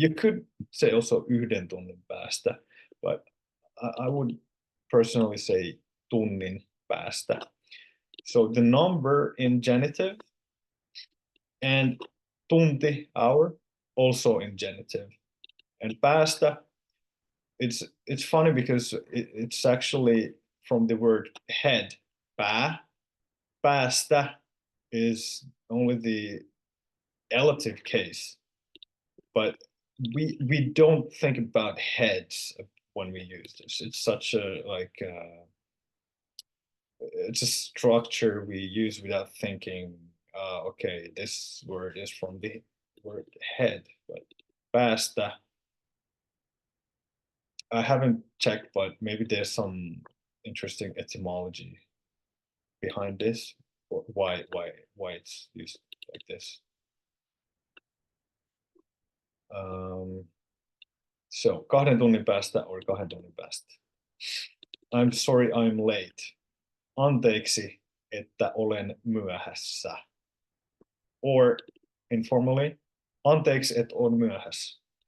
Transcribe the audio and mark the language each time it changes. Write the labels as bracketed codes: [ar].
[en] You could say also [fi] yhden tunnin päästä, [en] but I would personally say [fi] tunnin päästä. [en] So the number in genitive and tunti, hour, also in genitive. And päästä, it's funny because it's actually from the word head, päästä is only the relative case, but we don't think about heads when we use this. It's such a it's a structure we use without thinking. Okay, this word is from the word head, but päästä. I haven't checked, but maybe there's some interesting etymology behind this, or why it's used like this. So [fi] 2 tunnin päästä [en] or 2 tunnin päästä. I'm sorry I'm late. [fi] Anteeksi, että olen myöhässä. [en] Or informally, [fi] anteeksi, et on myöhässä.